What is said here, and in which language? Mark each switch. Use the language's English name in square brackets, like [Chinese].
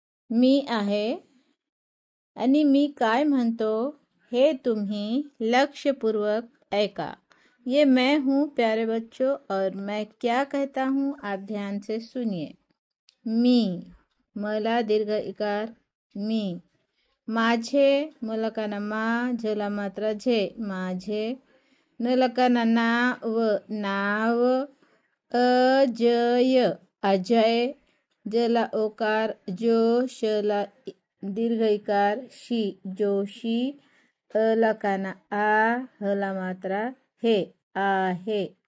[Marathi] मी आहे आणि मी काय म्हणतो हे तुम्ही लक्ष्यपूर्वक ऐका। [Hindi] ये मैं हूँ प्यारे बच्चों, और मैं क्या कहता हूँ आप ध्यान से सुनिए। [Marathi] मी मला दीर्घ इकार मी, माझे मुलकाना मा झला मात्रा झे माझे, नलकाना नाव नाव, अजय अजय, जला ओकार जो, शला दीर्घ इकार शी जोशी, अलकाना आ हला मात्रा हे आहे।